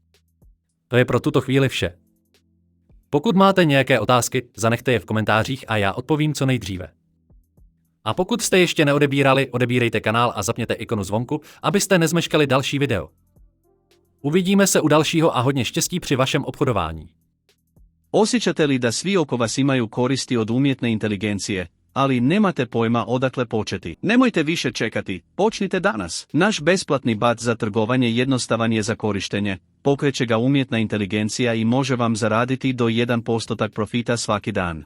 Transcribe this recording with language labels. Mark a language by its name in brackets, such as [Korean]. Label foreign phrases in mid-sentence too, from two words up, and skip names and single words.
[Czech] To je pro tuto chvíli vše. Pokud máte nějaké otázky, zanechte je v komentářích a já odpovím co nejdříve. A pokud jste ještě neodebírali, odebírejte kanál a zapněte ikonu zvonku, abyste nezmeškali další video. Uvidíme se u dalšího a hodně štěstí při vašem obchodování. [Croatian] Osjećate li da svi oko vas imaju koristi od umjetne inteligencije, ali nemate pojma odakle početi? Nemojte više čekati, počnite danas. Naš besplatni bat za trgovanje jednostavan je za korištenje, pokreće ga umjetna inteligencija i može vam zaraditi do 1% profita svaki dan.